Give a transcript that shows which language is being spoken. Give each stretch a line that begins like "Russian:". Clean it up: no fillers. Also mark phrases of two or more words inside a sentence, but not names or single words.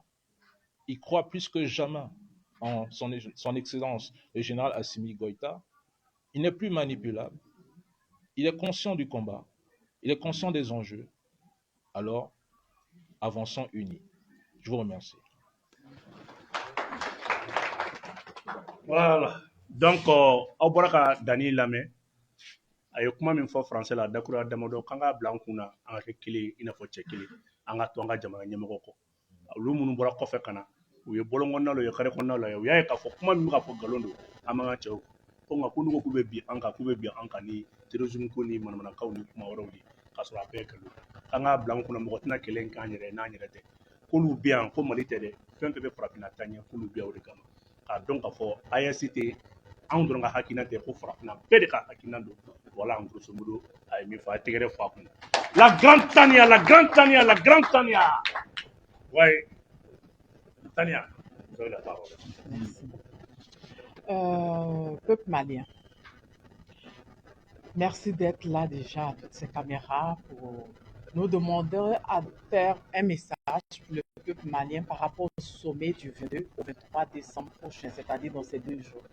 French: Il croit plus que jamais en son excellence, le général Assimi Goïta. Il n'est plus manipulable. Il est conscient du combat. Il est conscient des enjeux. Alors, avançons unis. Je vous remercie. Voilà. Donc,
Bambara: aw bɔra ka Dani lamɛn. A ye kuma min fɔ français la dakura damadɔ k'an ka bila an kunna an ka kɛ kelen i n'a fɔ cɛ kelen an ka to an ka jamana ɲɛmɔgɔ kɔ. Olu minnu bɔra kɔfɛ ka na u ye bɔlɔn kɔnɔna la u ye kare kɔnɔna la u y'a ye k'a fɔ kuma min bɛ ka fɔ nkalon don an man ka cɛw ko nka ko n'u ko k'u bɛ bin an kan k'u bɛ bin an kan ni terrorisme ko ni manamanakanw ni kuma wɛrɛw de k'a sɔrɔ a bɛɛ ye nkalon k'an k'a bila an kunna mɔgɔ tɛna kɛlɛ in k'an yɛrɛ ye n'an yɛrɛ tɛ k'olu bɛ yan ko Mali tɛ dɛ fɛn fɛn bɛ farafinna taa ɲɛ k'olu bɛ yan o de kama k'a dɔn k'a fɔ AES tɛ anw dɔrɔn ka hakilina tɛ ko farafinna bɛɛ de ka hakilina don
French: voilà en grosso modo
Bambara: a ye min fɔ a ye tɛgɛrɛ fɔ a kunna
French: la grande Tania la grande Tania la grande Tania ouais Tania vous avez la parole. Peuple malien, merci d'être là déjà à toutes ces caméras pour nous demander à faire un message pour le peuple malien par rapport au sommet du 22 au 23 décembre prochain, c'est-à-dire dans ces 2 jours.